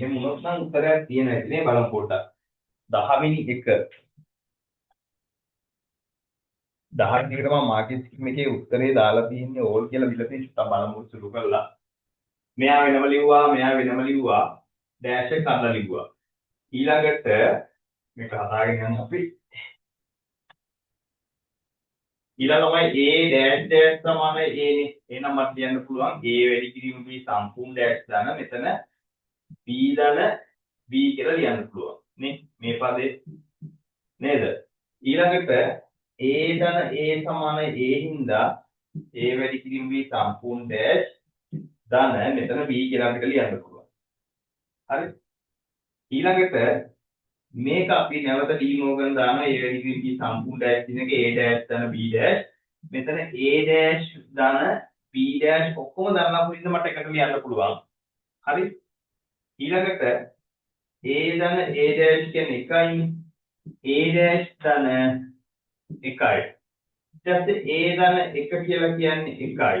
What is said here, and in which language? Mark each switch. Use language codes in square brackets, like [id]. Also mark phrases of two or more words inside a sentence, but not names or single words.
[si] එහෙම වුණොත් නම් උත්තරයක් තියෙන ඇති නේ බලමු පොඩ්ඩක්. 10 වෙනි එක 10 වෙනි එකට මම [en] market scheme [si] එකේ උත්තරේ දාලා තියෙන්නේ ඕල් කියලා විල තියෙනවා බලමු සුළු කරලා. මෙයා වෙනම ලිව්වා, මෙයා වෙනම ලිව්වා. ඩෑෂ් එක අල්ලලා ලිව්වා. ඊළඟට මේක හදාගෙන යන්න අපි. ඊළඟමයි A dash dash සමාන A නේ. එහෙනම් මට කියන්න පුළුවන් A වැඩි කිරීම B සම්පූර්ණ dash දාන මෙතන B ධන B කියලා ලියන්න පුළුවන්. නේ? මේ පදේ නේද? ඊළඟට A ධන A සමාන A හින්දා A වැඩි කිරීම B සම්පූර්ණ dash ධන මෙතන B කියලා අපිට ලියන්න පුළුවන්. හරි? ඊළඟට මේක අපි නැවත D මෝගන් දානවා A වැඩි කිරීම B සම්පූර්ණ dash කියන එක A dash ධන B dash මෙතන A dash ධන B dash ඔක්කොම දාලා පුරින්ද මට එකට ලියන්න පුළුවන්. හරි? ඊළඟට A ධන A dash කියන්නේ 1යි A dash ධන 1යි. ඊට පස්සේ A ධන 1 කියලා කියන්නේ 1යි.